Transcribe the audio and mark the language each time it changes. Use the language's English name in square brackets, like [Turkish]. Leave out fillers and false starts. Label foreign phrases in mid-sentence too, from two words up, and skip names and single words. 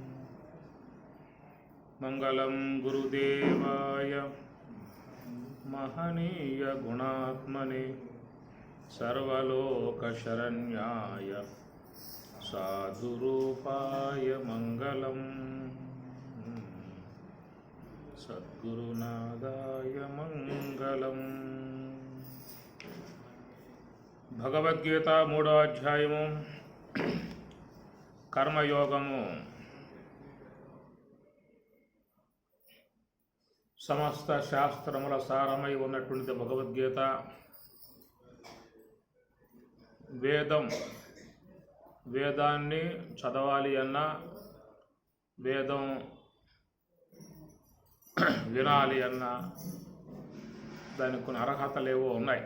[Sanskrit] मंगलं गुरुदेवाय महनीय गुणात्मने सर्वलोकशरण्याय साधुरूपाय मंगलम्। सद्गुरुनादाय मंगलम्। [Telugu] భగవద్గీత 3వ అధ్యాయము కర్మయోగము. సమస్త శాస్త్రముల సారమై ఉన్నటువంటి భగవద్గీత వేదాన్ని చదవాలి అన్నా, వేదం వినాలి అన్నా దానికి కొన్ని అర్హతలేవో ఉన్నాయి.